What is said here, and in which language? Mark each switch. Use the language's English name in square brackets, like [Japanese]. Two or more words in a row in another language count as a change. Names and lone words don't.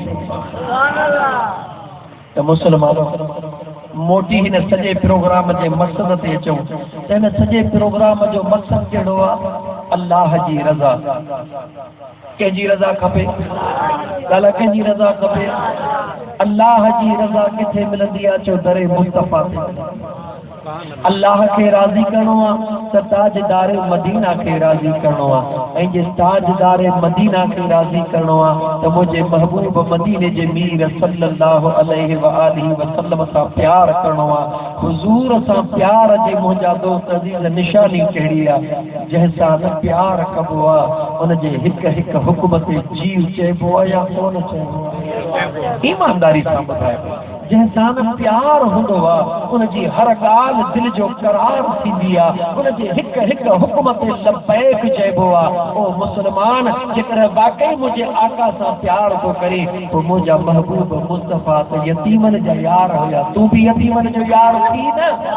[Sindhi] छॾींदो त मुसलमान मोटी हिन सॼे प्रोग्राम जे मक़सद ते अचूं त हिन सॼे प्रोग्राम जो मक़सद कहिड़ो आहे अल्लाह जी रज़ा कंहिंजी रज़ा खपे ॻाल्हि कंहिंजी रज़ा खपे अल्लाह जी रज़ा किथे मिलंदी आहे चो दरे मुस्तफ़ा अल्लाह खे राज़ी करणो आहे त ताजदार मदीना खे राज़ी करणो आहे ऐं जे ताजदार मदीना खे राज़ी करणो आहे त मुंहिंजे महबूब मदीने जे मीर [Arabic] صلى الله عليه وآله وسلم [Sindhi] सां प्यार करणो आहे हुज़ूर सां प्यार जे मुंहिंजा दोस्त अज़ीज़ निशानी कहिड़ी आहे जंहिंसां न प्यार कबो आहे उनजे हिकु हिकु हुकुम ते जीव चइबो आहे या कोन चइबो आहे ईमानदारी सां ॿुधायो जंहिंसां न प्यार हूंदो आहे उनजी हर ॻाल्हि दिलि जो करार थींदी आहे उनजे हिकु हिकु हुकुम ते लबैक चइबो आहे ओ मुस्लमान जेकर वाकई मुंहिंजे आका सां प्यार थो करे पोइ मुंहिंजा महबूब मुस्तफ़ा त यतीमनि जा यार हुया तूं बि यतीमनि जो यार थी न